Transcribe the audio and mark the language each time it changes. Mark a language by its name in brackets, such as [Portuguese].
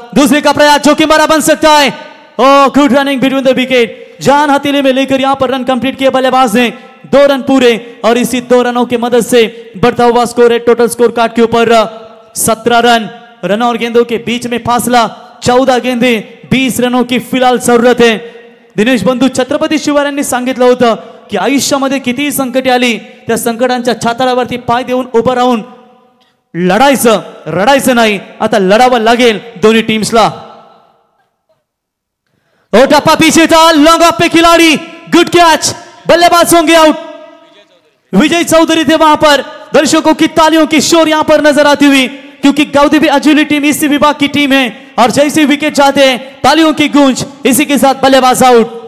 [Hindi] दूसरे का प्रयास जोखिम भरा बन सकता है. ओ [English] good running between the wicket, [Hindi] जान हथेली में लेकर यहां पर रन कंप्लीट किए बल्लेबाज ने. 2 रन पूरे और इसी 2 रनों की मदद से बढ़ता हुआ स्कोर है टोटल स्कोर कार्ड के ऊपर 17 रन. रन और गेंदों के बीच में फासला 14 गेंदे, 20 रनों की फिलहाल जरूरत है. [Marathi] दिनेश बंधू छत्रपती शिवाजी सांगितलं होतं की आयुष्यामध्ये कितीही संकटे आली त्या संकटांच्या छाताडावरती पाय देऊन उभं राहून लढायचं, रडायचं नाही. आता लढावं लागेल दोन्ही टीम्सला. [Hindi] ओ टप्पा पीछे था, लॉन्ग ऑफ पे खिलाड़ी, गुड कैच, बल्लेबाज होंगे आउट. विजय चौधरी थे वहां पर. दर्शकों की तालियों की शोर यहां पर नजर आती हुई, क्योंकि गावदेवी अजूली टीम इसी विभाग की टीम है और जैसे विकेट जाते हैं तालियों की गूंज, इसी के साथ बल्लेबाज आउट.